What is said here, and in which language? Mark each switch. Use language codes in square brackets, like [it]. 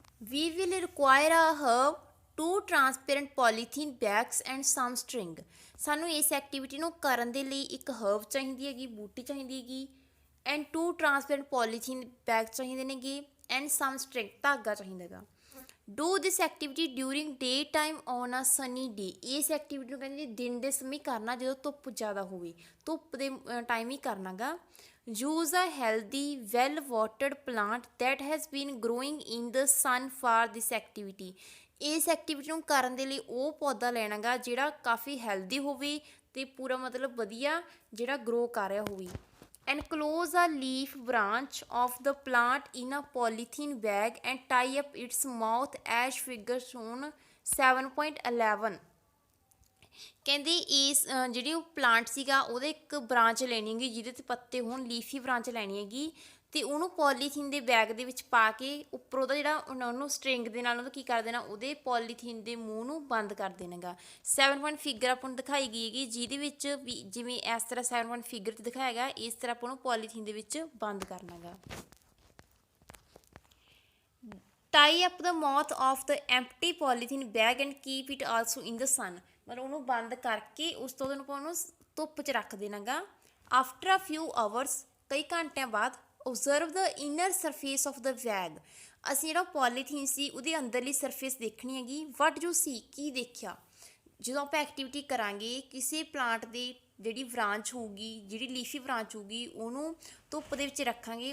[en] We will require a herb, 2 transparent polythene bags and some string। [pa] ਸਾਨੂੰ ਇਸ activity ਨੂੰ ਕਰਨ ਦੇ ਲਈ ਇੱਕ ਹਰਬ ਚਾਹੀਦੀ ਹੈਗੀ, ਬੂਟੀ ਚਾਹੀਦੀ ਹੈਗੀ, ਐਂਡ [en] 2 transparent polythene bag [pa] ਚਾਹੀਦੇ ਨੇਗੇ, ਐਂਡ [en] some string [pa] ਧਾਗਾ ਚਾਹੀਦਾ ਹੈਗਾ। [en] Do this activity during day time on a sunny day। [pa] ਇਸ ਐਕਟੀਵਿਟੀ ਨੂੰ ਕਹਿੰਦੇ ਦਿਨ ਦੇ ਸਮੇਂ ਕਰਨਾ ਜਦੋਂ ਧੁੱਪ ਜ਼ਿਆਦਾ ਹੋਵੇ, ਧੁੱਪ ਦੇ ਟਾਈਮ ਹੀ ਕਰਨਾ ਗਾ। [en] Use a healthy, well-watered plant that has been growing in the sun for this activity। [pa] ਇਸ ਐਕਟੀਵਿਟੀ ਨੂੰ ਕਰਨ ਦੇ ਲਈ ਉਹ ਪੌਦਾ ਲੈਣਾ ਗਾ ਜਿਹੜਾ ਕਾਫੀ ਹੈਲਦੀ ਹੋਵੇ ਤੇ ਪੂਰਾ ਮਤਲਬ ਵਧੀਆ ਜਿਹੜਾ ਗਰੋ ਕਰ ਰਿਹਾ ਹੋਵੇ। [en] Enclose a leaf branch of the plant in a polythene bag and tie up its mouth as figure shown 7.11। [pa] ਕਹਿੰਦੇ ਇਸ ਜਿਹੜੀ ਉਹ ਪਲਾਂਟ ਸੀਗਾ ਉਹਦੇ ਇੱਕ ਬ੍ਰਾਂਚ ਲੈਣੀ ਹੈਗੀ ਜਿਹਦੇ 'ਤੇ ਪੱਤੇ ਹੋਣ, ਲੀਫੀ ਬ੍ਰਾਂਚ ਲੈਣੀ ਹੈਗੀ ਅਤੇ ਉਹਨੂੰ ਪੋਲੀਥੀਨ ਦੇ ਬੈਗ ਦੇ ਵਿੱਚ ਪਾ ਕੇ ਉੱਪਰ ਉਹਦਾ ਜਿਹੜਾ ਉਹਨੂੰ ਸਟਰਿੰਗ ਦੇ ਨਾਲ ਉਹਨੂੰ ਕੀ ਕਰ ਦੇਣਾ, ਉਹਦੇ ਪੋਲੀਥੀਨ ਦੇ ਮੂੰਹ ਨੂੰ ਬੰਦ ਕਰ ਦੇਣਾ ਗਾ। 7 ਪੁਆਇੰਟ ਫਿਗਰ ਆਪਾਂ ਨੂੰ ਦਿਖਾਈ ਗਈ ਹੈਗੀ ਜਿਹਦੇ ਵਿੱਚ ਵੀ ਜਿਵੇਂ ਇਸ ਤਰ੍ਹਾਂ 7 ਪੁਆਇੰਟ ਫਿਗਰ 'ਚ ਦਿਖਾਇਆ ਗਿਆ ਇਸ ਤਰ੍ਹਾਂ ਆਪਾਂ ਨੂੰ ਪੋਲੀਥੀਨ ਦੇ ਵਿੱਚ ਬੰਦ ਕਰਨਾ ਗਾ। [en] Tie up the mouth of the empty polythene bag and keep it also in the sun। [pa] ਮਤਲਬ ਉਹਨੂੰ ਬੰਦ ਕਰਕੇ ਉਸ ਤੋਂ ਉਹਨੂੰ ਧੁੱਪ 'ਚ ਰੱਖ ਦੇਣਾ ਗਾ। [en] after a few hours, [pa] ਕਈ ਘੰਟਿਆਂ ਬਾਅਦ, [en] Observe the inner surface of the bag. [pa] ਅਸੀਂ ਜਿਹੜਾ ਪੋਲੀਥੀਨ ਸੀ ਉਹਦੀ ਅੰਦਰਲੀ ਸਰਫੇਸ ਦੇਖਣੀ ਹੈਗੀ। [en] what you see, [pa] ਕੀ ਦੇਖਿਆ। ਜਦੋਂ ਆਪਾਂ ਐਕਟੀਵਿਟੀ ਕਰਾਂਗੇ ਕਿਸੇ ਪਲਾਂਟ ਦੀ ਜਿਹੜੀ ਬ੍ਰਾਂਚ ਹੋਊਗੀ, ਜਿਹੜੀ ਲੀਫੀ ਬ੍ਰਾਂਚ ਹੋਊਗੀ ਉਹਨੂੰ ਧੁੱਪ ਦੇ ਵਿੱਚ ਰੱਖਾਂਗੇ।